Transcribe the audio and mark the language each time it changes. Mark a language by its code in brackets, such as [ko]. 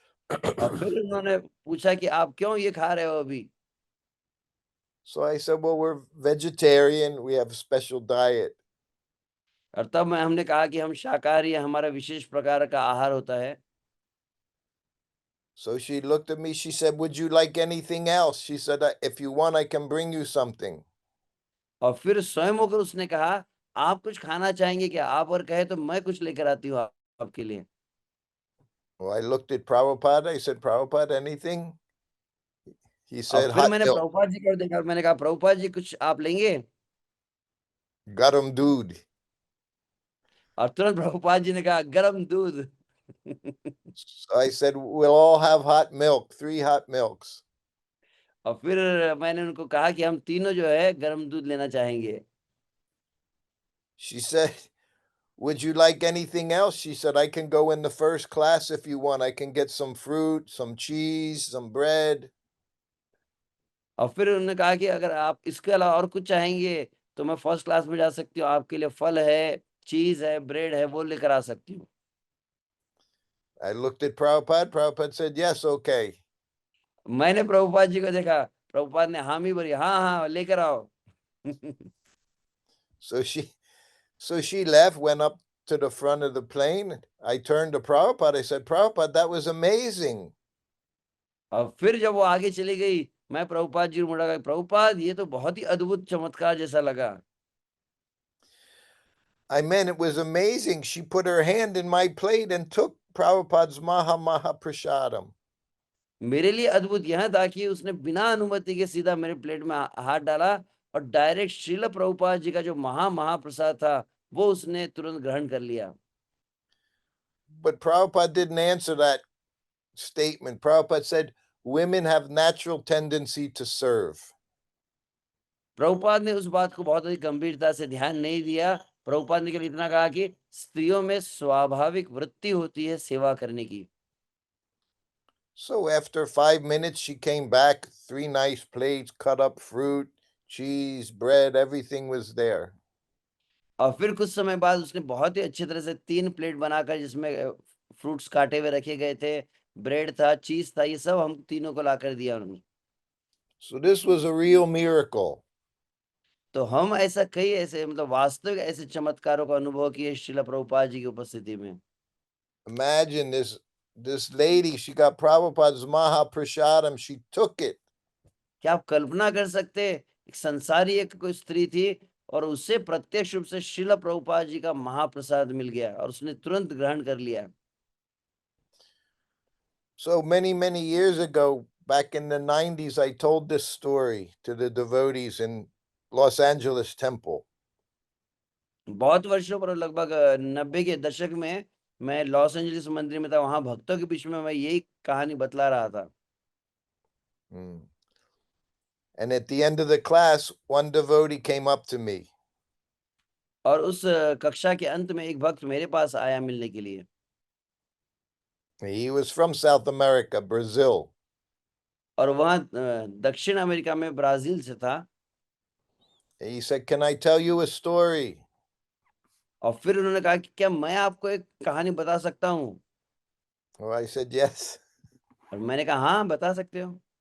[hi] और फिर उन्होंने पूछा कि आप क्यों ये खा रहे हो अभी? [en] So I said, well, we're vegetarian. We have a special diet. [hi] और तब हमने कहा कि हम शाकाहारी हैं, हमारा विशेष प्रकार का आहार होता है। [en] So she looked at me. She said, would you like anything else? She said, if you want, I can bring you something. [hi] और फिर स्वयं होकर उसने कहा, आप कुछ खाना चाहेंगे क्या? आप और कहे तो मैं कुछ लेकर आती हूँ आपके लिए। [en] Well, I looked at Prabhupada. I said, Prabhupada, anything? He [hi] और [en] said, [hi] फिर [en] hot [hi] मैंने [en] milk, [hi] प्रभुपाद जी को देखा और मैंने कहा, प्रभुपाद जी कुछ आप लेंगे? garam doodh. और तुरंत प्रभुपाद जी ने कहा, गरम दूध। [en] So I said, we'll all have hot milk, 3 hot milks. [hi] और फिर मैंने उनको कहा कि हम तीनों जो है गरम दूध लेना चाहेंगे। [en] She said, would you like anything else? She said, I can go in the first class if you want. I can get some fruit, some cheese, some bread. [hi] और फिर उन्होंने कहा कि अगर आप इसके अलावा और कुछ चाहेंगे तो मैं फर्स्ट क्लास में जा सकती हूँ, आपके लिए फल है, चीज है, ब्रेड है, वो लेकर आ सकती हूँ। [en] I looked at Prabhupada. Prabhupada said, yes, okay. [hi] मैंने प्रभुपाद जी को देखा, प्रभुपाद ने हामी भरी, हाँ हाँ लेकर आओ। [en] So she left, went up to the front of the plane. I turned to Prabhupada. I said, Prabhupada, that was amazing. [hi] और फिर जब वो आगे चली गई, मैं प्रभुपाद जी को मुड़ा गया, प्रभुपाद ये तो बहुत ही अद्भुत चमत्कार जैसा लगा। [en] I mean, it was amazing. She put her hand in my plate and took Prabhupada's Maha Prasadam. [hi] मेरे लिए अद्भुत यह था कि उसने बिना अनुमति के सीधा मेरे प्लेट में हाथ डाला और डायरेक्ट श्रील प्रभुपाद जी का जो महाप्रसाद था वो उसने तुरंत ग्रहण कर लिया। [en] But Prabhupada didn't answer that statement. Prabhupada said, women have natural tendency to serve. [hi] Prabhupada ने उस बात को बहुत ही गंभीरता से ध्यान नहीं दिया प्रभुपाद ने केवल इतना कहा कि स्त्रियों में स्वाभाविक वृत्ति होती है सेवा करने की। [en] So after 5 minutes, she came back, 3 nice plates, cut up fruit, cheese, bread, everything was there. [hi] और फिर कुछ समय बाद उसने बहुत ही अच्छी तरह से 3 प्लेट बनाकर जिसमें फ्रूट्स काटे हुए रखे गए थे, ब्रेड था, चीज था, ये सब हम तीनों को लाकर दिया उन्होंने। [en] So this was a real miracle. [hi] तो हम ऐसा कई ऐसे मतलब वास्तविक ऐसे चमत्कारों का अनुभव किए श्रील प्रभुपाद जी की उपस्थिति में। [en] Imagine this lady, she got Prabhupada's Mahaprasadam, she took it. [hi] क्या आप कल्पना कर सकते, एक संसारी एक कोई स्त्री थी और उससे प्रत्यक्ष रूप से श्रील प्रभुपाद जी का महाप्रसाद मिल गया और उसने तुरंत ग्रहण कर लिया। [en] So many years ago, back in the 90s, I told this story to the devotees in Los Angeles Temple. [hi] बहुत वर्षों पर लगभग 90 के दशक में मैं लॉस एंजलिस मंदिर में था, वहां भक्तों के बीच में मैं यही कहानी बतला रहा था। Hmm. [en] And at the end of the class, one devotee came up to me. [hi] और उस कक्षा के अंत में एक भक्त मेरे पास आया मिलने के लिए। [en] He was from South America, Brazil. [hi] और वह दक्षिण अमेरिका में ब्राजील से था। [en] He said, "Can I tell you a story?" [hi] और फिर उन्होंने कहा कि क्या मैं आपको एक कहानी बता सकता हूँ? [en] Well, I said, "Yes." [hi] और मैंने कहा हाँ, बता सकते हो।